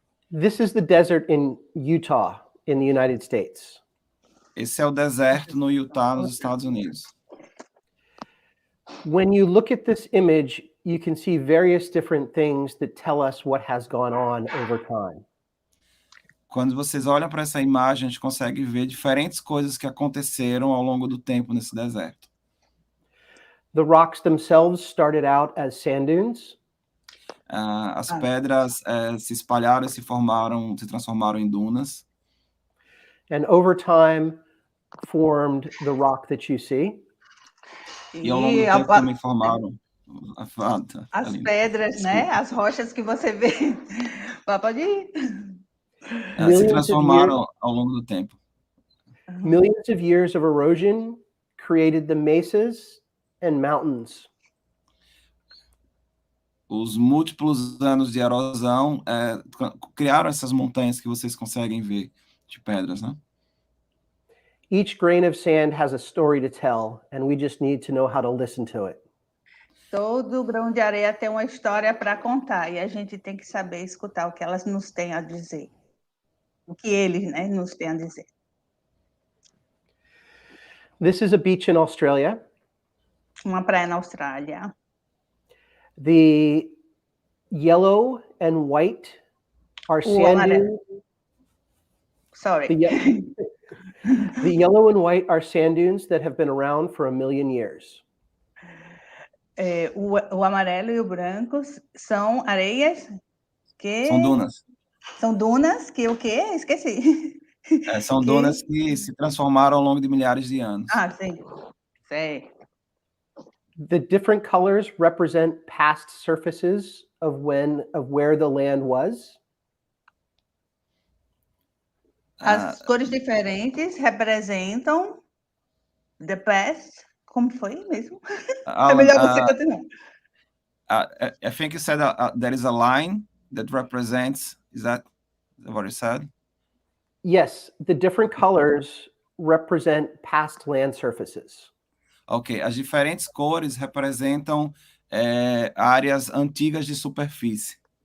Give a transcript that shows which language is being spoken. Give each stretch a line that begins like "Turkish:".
English: This is the desert in Utah, in the United States.
Portuguese: Esse é o deserto no Utah, nos Estados Unidos.
English: When you look at this image, you can see various different things that tell us what has gone on over time.
Portuguese: Quando vocês olham para essa imagem, a gente consegue ver diferentes coisas que aconteceram ao longo do tempo nesse deserto.
English: The rocks themselves started out as sand dunes.
Portuguese: As pedras se espalharam e se transformaram em dunas.
English: And over time formed the rock that you see.
Portuguese: E ao longo do tempo também formaram as pedras, né? As rochas que você vê. Pode ir. Se transformaram ao longo do tempo.
English: Millions of years of erosion created the mesas and mountains.
Portuguese: Os múltiplos anos de erosão criaram essas montanhas que vocês conseguem ver de pedras, né?
English: Each grain of sand has a story to tell, and we just need to know how to listen to it.
Portuguese: Todo grão de areia tem uma história para contar, e a gente tem que saber escutar o que elas nos têm a dizer. O que eles, né, nos têm a dizer.
English: This is a beach in Australia.
Portuguese: Uma praia na Austrália.
English: The yellow and white are sand dunes. Sorry. The yellow and white are sand dunes that have been around for 1 million years.
Portuguese: O amarelo e o branco são areias que... São dunas. São dunas que o quê? Esqueci. São dunas que se transformaram ao longo de milhares de anos. Sim. Sei.
English: The different colors represent past surfaces of where the land was.
Portuguese: As cores diferentes representam
English: the past.
Portuguese: Como foi mesmo? É melhor você continuar.
English: I think you said there is a line that represents, is that what you said? Yes, the different colors represent past land surfaces.
Portuguese: Ok, as diferentes cores representam áreas antigas de superfície.